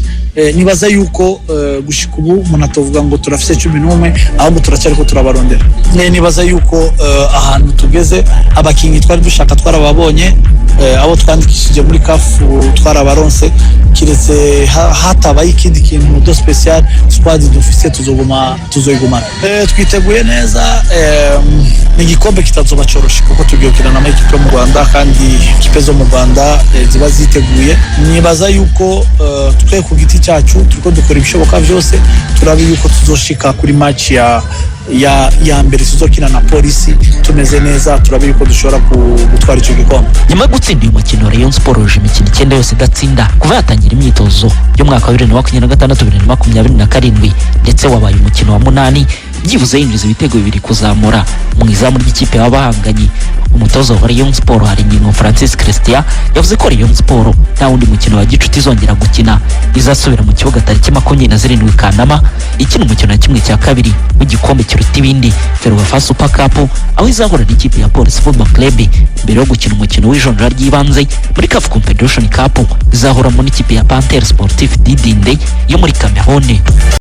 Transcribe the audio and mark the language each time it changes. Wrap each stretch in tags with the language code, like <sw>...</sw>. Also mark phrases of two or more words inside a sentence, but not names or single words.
<rn>Nibaza yuko gushika ubu umuntu atovuga ngo turafise 11 ahubwo turacyariko turabarondera. Nibaza yuko ahantu tugeze abakinyi twari dushaka twarababonye, abo twandikishije muri CAF twarabaronse, kiretse hatabaye ikindi kintu do</rn> <en>special squad</en> <rn>dufise tuzoyigumana. Twiteguye neza ni igikombe kitazoba coroshe kuko tugiye gukina n'amakipe yo mu Rwanda kandi ikipe zo mu Rwanda ziba ziteguye. Nibaza yuko twe ku giti cyacu turiko dukora ibishoboka byose turabe yuko tuzoshika kuri match ya mbere tuzokina na Polisi tumeze neza, turabe yuko dushobora gutwara icyo gikombe.</rn> <rw>Nyuma yo gutsinda uyu mukino Rayon Sport uje imikino 9 yose idatsinda kuva yatangira imyitozo y'umwaka wa 2026-2027 ndetse wabaye umukino wa 8 byibuze yinjiza ibitego 2 kuzamura mu izamu ry'ikipe y'abahanganye. Umutoza wa Rayon Sport Haringingo Francis Christian yavuze ko Rayon Sport nta wundi mukino wa gicuti izongera gukina, izasubira mu kibuga tariki 27 Kanama ikina umukino wa kimwe cya kabiri w'igikombe kiruta ibindi Ferwafa Super Cup, aho izahura n'ikipe ya Police Football Club mbere yo gukina umukino w'ijonjora ry'ibanze muri CAF Confederation Cup izahura mu n'ikipe ya Panther Sportif Didinde yo muri Cameroon.</rw>